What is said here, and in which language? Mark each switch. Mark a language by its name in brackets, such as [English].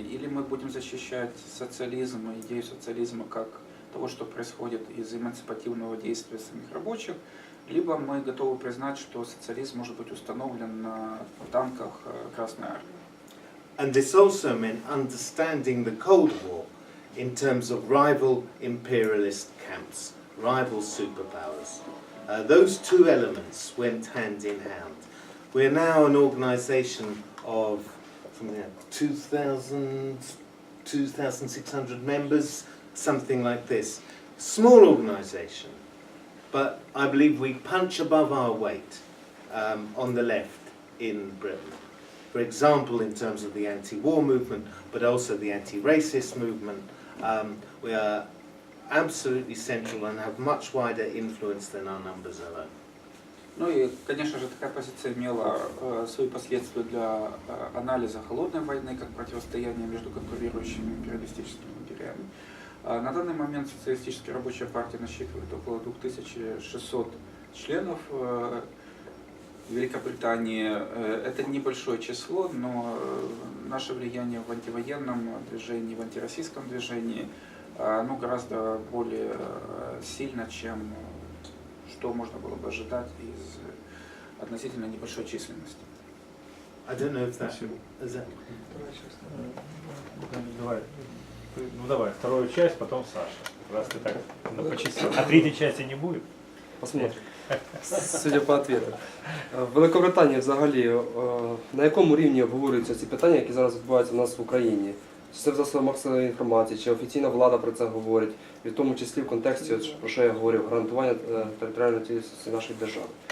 [Russian] Или мы будем защищать социализм, идею социализма как того, что происходит из эмансипативного действия самих рабочих, либо мы готовы признать, что социализм может быть установлен на танках Красной Армии. [English] And this also meant understanding the Cold War in terms of rival imperialist camps, rival superpowers. Those two elements went hand in hand. We're now an organization of something like 2,600 members, something like this. Small organization, but I believe we punch above our weight on the left in Britain. For example, in terms of the anti-war movement, but also the anti-racist movement, we are absolutely central and have much wider influence than our numbers alone. [Russian] Ну и, конечно же, такая позиция имела свои последствия для анализа холодной войны как противостояния между конкурирующими империалистическими империями. На данный момент Социалистическая рабочая партия насчитывает около 2600 членов. В Великобритании это небольшое число, но наше влияние в антивоенном движении, в антироссийском движении гораздо более сильно, чем что можно было бы ожидать из относительно небольшой численности. [English] I don't know if that is that. [Russian] Давай, вторую часть, потом Саша. Раз ты так по частям. А третьей части не будет? Посмотрим. Судя по ответу. [Ukrainian] В Великобританії взагалі на якому рівні обговорюються ці питання, які зараз відбуваються в нас в Україні? Чи це в засобах масової інформації, чи офіційна влада про це говорить, і в тому числі в контексті, про що я говорив, гарантування територіальної цілісності нашої держави.